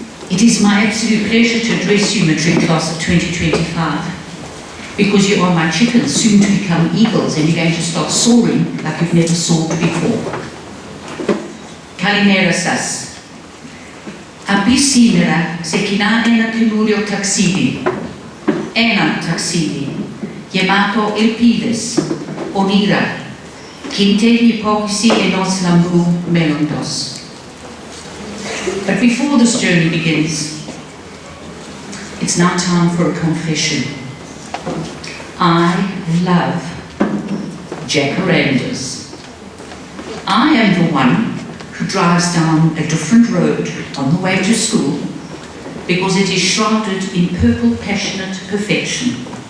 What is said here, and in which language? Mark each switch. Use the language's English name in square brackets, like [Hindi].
[English] It is my absolute pleasure to address you, matric class of 2025. Because you are my chickens, soon to become eagles, and you're going to start soaring like you've never soared before. [Greek] Kalimera σας. Απ' σήμερα ξεκινά ένα καινούριο ταξίδι. Ένα ταξίδι γεμάτο ελπίδες, ονείρα και εν τέλει υπόκριση ενός λαμπρού μέλλοντος. [English] But before this journey begins, it's now time for a confession. I love jacarandas. I am the one who drives down a different road on the way to school because it is shrouded in purple passionate perfection.